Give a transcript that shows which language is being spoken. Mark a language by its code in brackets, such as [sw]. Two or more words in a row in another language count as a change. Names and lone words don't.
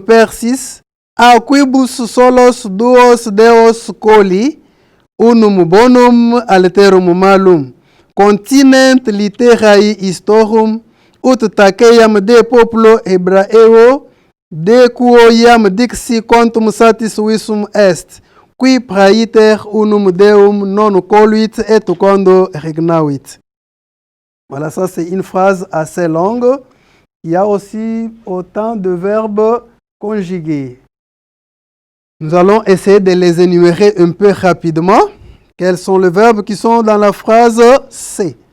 [la] Persis, a quibus solos duos Deos coli, unum bonum alterum malum, continent litterae historum, ut taceam de populo Hebraeo, de quo iam dixi quantum satis visum est, qui praeter unum Deum non coluit et quando regnavit. [fr] Voilà, ça c'est une phrase assez longue. Il y a aussi autant de verbes conjugués. Nous allons essayer de les énumérer un peu rapidement. Quels sont les verbes qui sont dans la phrase C?